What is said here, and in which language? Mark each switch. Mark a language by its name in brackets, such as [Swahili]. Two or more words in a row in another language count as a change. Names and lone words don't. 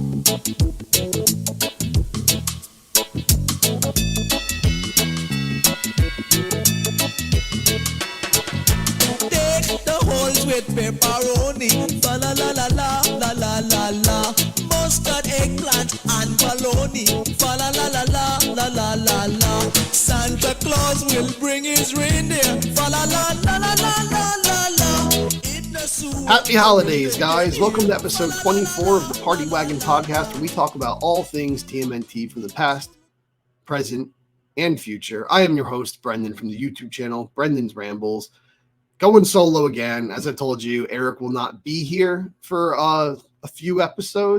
[English] The holes with pepperoni, fa la la la la la la la la. Mustard, eggplant, and bologna, fa la la la la la la la la. Santa Claus will bring his reindeer, fa la la la la la la la la. Happy holidays, guys. Welcome to episode 24 of the Party Wagon podcast, where we talk about all things TMNT from the past, present, and future. I am your host, Brendan, from the YouTube channel, Brendan's Rambles. Going solo again. As I told you, Eric will not be here for a few episodes.